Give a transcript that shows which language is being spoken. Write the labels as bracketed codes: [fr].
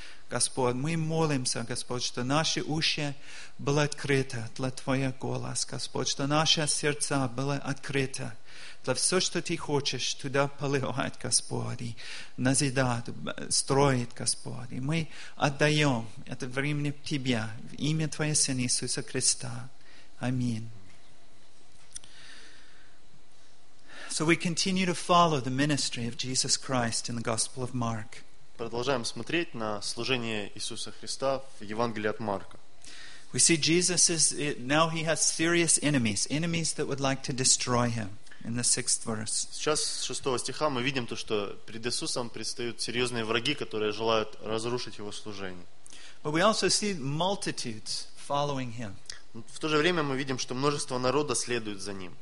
[ru] Господь, мы молимся, Господь, что наши уши были открыты для Твоего голоса, Господь, что наши сердца были открыты для всего, что Ты хочешь туда поливать, Господь, и назидать, строить, Господь. И мы отдаем это время Тебе в имя Твоего Сына Иисуса Христа. Аминь. [en] So we continue to follow the ministry of Jesus Christ in the Gospel of Mark. [ru] Продолжаем смотреть на служение Иисуса Христа в Евангелии от Марка. [en] We see Jesus is now he has serious enemies that would like to destroy him. In the sixth verse. [ru] Сейчас с 6 стиха мы видим то, что перед Иисусом предстают серьезные враги, которые желают разрушить Его служение. [en] But we also see multitudes following Him. [ru] В то же время мы видим, что множество народа следует за Ним.